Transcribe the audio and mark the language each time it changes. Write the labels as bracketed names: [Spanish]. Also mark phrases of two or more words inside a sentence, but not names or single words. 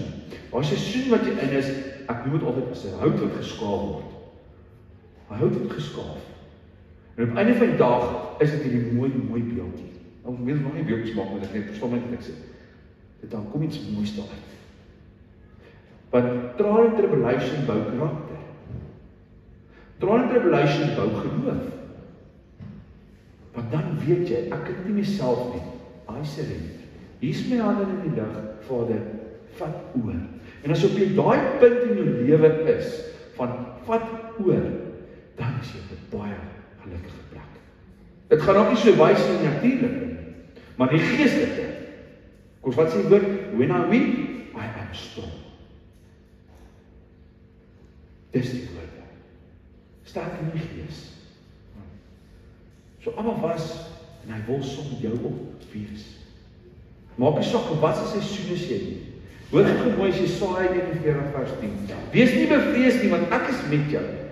[Afrikaans] Waar seisoen wat jy in is, ek noem dit altyd as 'n hout wat geskaaf word. 'n Hout wat geskaaf. En op einde van die dag is dit hierdie mooi beeldjie. Ons wil nog nie beeldjies maak met ek verstaan net wat ek sê. Dit dan kom iets moois daaruit. Want [English] trial and tribulation [Afrikaans] bou karakter. [English] Trial and tribulation [Afrikaans] bou geloof. Want dan weet jy, ek kan nie myself nie. [English] I surrender. [Afrikaans] Hier is my hande in die lug, Vader, vat oor. En as op jy daai punt in jou lewe is, van vat oor, dan is jy op 'n baie gelukkige plek. Dit gaan ook nie so wys in die natuurlike nie, maar die geestelike. Kom wat sê die woord, [English] when I'm weak, I am strong. [Afrikaans] Dis die woord. Sterk in die gees. So Abba was, en hy wil saam met jou op wees. Maak nie saak wat se seisoen is jy nie. Hoor gou mooi Jesaja 41 vers 10. Wees nie bevrees nie, want ek is met jou.